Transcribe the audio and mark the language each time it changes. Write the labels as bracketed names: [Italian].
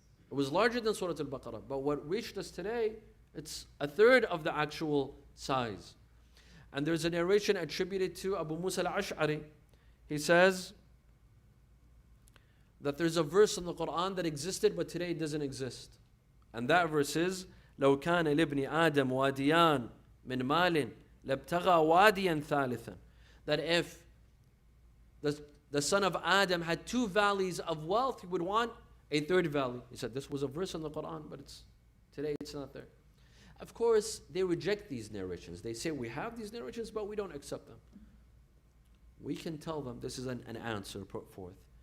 [English] It was larger than Surah Al-Baqarah. But what reached us today, it's a third of the actual size. And there's a narration attributed to Abu Musa al-Ash'ari. He says that there's a verse in the Quran that existed but today it doesn't exist. And that verse is [Arabic] لو كان لابن آدم واديان من مال لابتغى واديا ثالثا. [English] That if the son of Adam had two valleys of wealth, he would want a third valley. He said this was a verse in the Quran, but today it's not there. Of course, they reject these narrations. They say we have these narrations, but we don't accept them. We can tell them, this is an answer put forth.